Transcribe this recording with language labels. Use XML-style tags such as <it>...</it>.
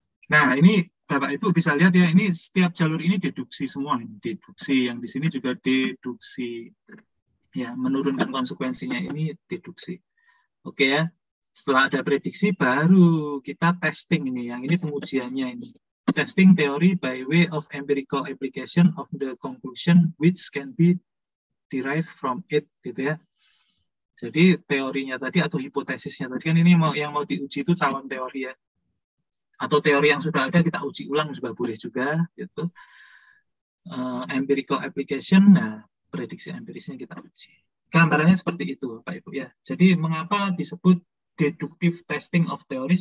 <id>Nah, ini Bapak Ibu bisa lihat ya, ini setiap jalur ini deduksi semua. Deduksi yang di sini juga deduksi. Ya, menurunkan konsekuensinya ini deduksi. Oke ya. Setelah ada prediksi baru kita testing ini. Yang ini pengujiannya ini.</id> <en>testing theory by way of empirical application of the conclusion which can be derived from it,</en> <id>gitu ya. Jadi teorinya tadi atau hipotesisnya tadi kan ini yang mau diuji itu calon teori ya. Atau teori yang sudah ada kita uji ulang juga boleh juga, gitu. Empirical application, nah prediksi empirisnya kita uji. Gambarannya seperti itu, Pak Ibu ya. Jadi mengapa disebut deductive testing of theories?</id>